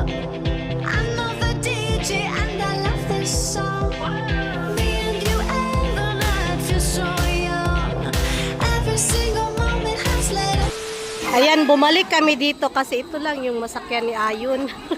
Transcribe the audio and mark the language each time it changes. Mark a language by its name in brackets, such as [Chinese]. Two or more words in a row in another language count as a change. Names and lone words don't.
[English] I know the DJ and I love this song. Me and you and the night feel so young. Every single moment has led us. [Filipino] Ayan, bumalik kami dito kasi ito lang yung masakyan ni Ayun.